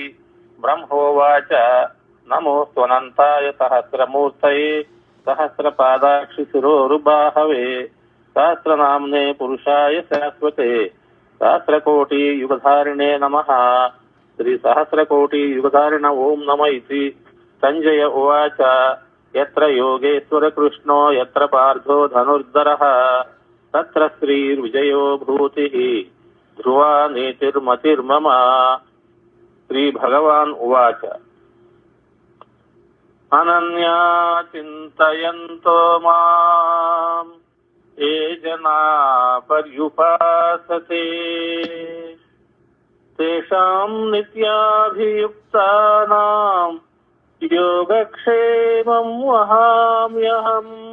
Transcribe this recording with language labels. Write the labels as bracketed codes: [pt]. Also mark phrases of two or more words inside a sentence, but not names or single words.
[sa] బ్రహ్మోవాచ నమోస్త్వనంతాయ సహస్రమూర్తయే సహస్రపాదాక్షి శిరోరుబాహవే సహస్రనామ్నే పురుషాయ శాశ్వతే సహస్రకోటి యుగధారిణే నమః. శ్రీ సహస్రకోటి యుగధారిణ ఓం నమ ఇతి. సంజయ ఉవాచ యత్ర యోగేశ్వర కృష్ణో యత్ర పార్థో ధనుర్ధరః తత్ర శ్రీర్విజయో భూతిః ధ్రువా నీతిర్మతిర్మమ. శ్రీభగవాన్ ఉవాచ అనన్యా చింతయంతో మాం ఏ జనా పర్యుపాసతే తేషాం నిత్యాభియుక్తానాం యోగక్షేమం వహామ్యహం.